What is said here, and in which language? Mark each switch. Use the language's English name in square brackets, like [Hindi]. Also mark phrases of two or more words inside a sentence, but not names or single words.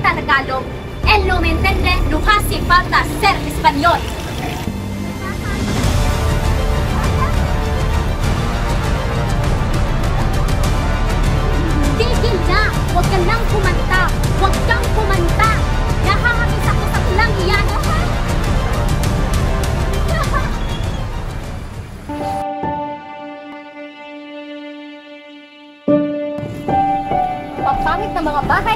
[Filipino] Tagalog. [Spanish] Él no me entiende, no hace falta ser español. [Filipino] Tigil na! Huwag ka nang kumanta! Huwag kang kumanta! Nahahagis ako sa tulang iyan! Papangit na mga bahay!